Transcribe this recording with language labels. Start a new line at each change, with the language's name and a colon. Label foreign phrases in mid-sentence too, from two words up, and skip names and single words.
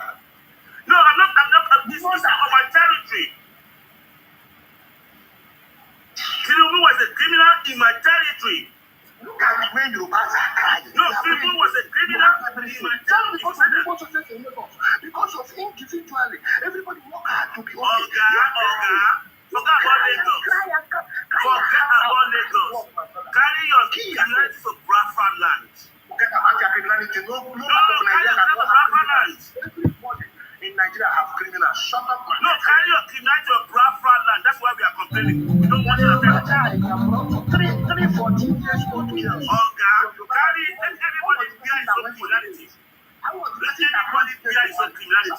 English: No, I'm not. This is on my territory. Tinubu was a criminal in my territory. Look at the way Yorubas are crying. No, Tinubu was a criminal in my territory. Because of individually, everybody work hard to be okay. Oga, forget about Lagos. Carry your criminality to Biafra land. Forget about your criminality. No part of Carry Nigeria your to Biafra land. Everybody in Nigeria have criminals. Shut up, man. No, carry your criminality to Biafra land. That's why we are complaining. We don't want to affect. 14 years old girls. Oga, let everybody bear his own criminality. Let everybody bear his own criminality.